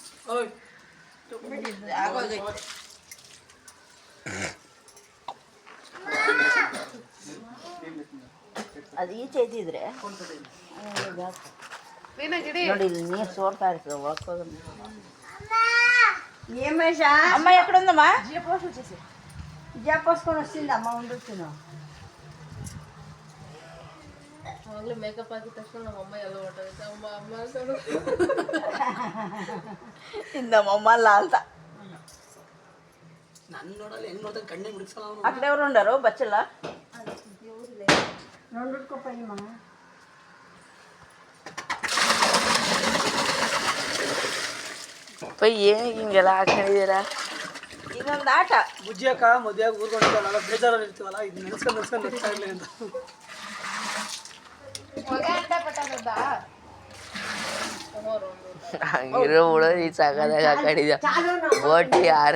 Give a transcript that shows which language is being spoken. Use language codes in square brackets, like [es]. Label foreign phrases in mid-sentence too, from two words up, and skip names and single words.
[kn] ಆಗೋಗೈತೆ ಅದು ಈಚೆ ಇದ್ದಿದ್ರೆ ನೋಡಿ ಇಲ್ಲಿ ನೀರು ಸೋರ್ತಾ ಇರ್ತದೆ ಒಳಕೋಗ [te] ఏమేష అమ్మ ఎక్కడుందమ్మా పోసుకొని వస్తుంది అమ్మ ఉండొచ్చును [kn] ಮೇಕಪ್ ಹಾಕಿದ ತಕ್ಷಣ ನಮ್ಮ ಅಮ್ಮ ಎಲ್ಲ ಹೊಟ್ಟೋಗುತ್ತೆ ಅಮ್ಮ ಅಮ್ಮ [te] ఇందమ్మ ಅಂತ [kn] ನನ್ನ ನೋಡಲ್ಲ ಹೆಂಗ್ ನೋಡ್ತಾನೆ ಕಣ್ಣೆ ಬಿಡಿಸಲ್ಲ [te] అక్కడ ఎవరు ఉండరు బచ్చల [kn] ನೋಡ್ಕೊಪ್ಪಯ್ಯ ಮಗ ಏನು ಹಿಂಗೆಲ್ಲ ಹಾಕೊಂಡಿದ್ದೀರಾ? ಇದೊಂದು ಆಟ. ಬುಜ್ಜಿ ಅಕ್ಕ ಮದುವೆಯಾಗಿ ಊರ್ಕೊಂಡಿದ್ದಾವಲ್ಲ ಬೇಜಾರಲ್ಲಿ ಇರ್ತೀವಲ್ಲ ಇದು ನೆನೆಸ್ಕೊಂಡು ನಗ್ತಾ ಇರಲಿ ಅಂತ. ಹಂಗಿರೋ ಉಳೋದು ಈ ಸಾಕಾದಾಗ ಹಾಕೊಂಡಿದ್ದ ಬೋಟಿ ಯಾರ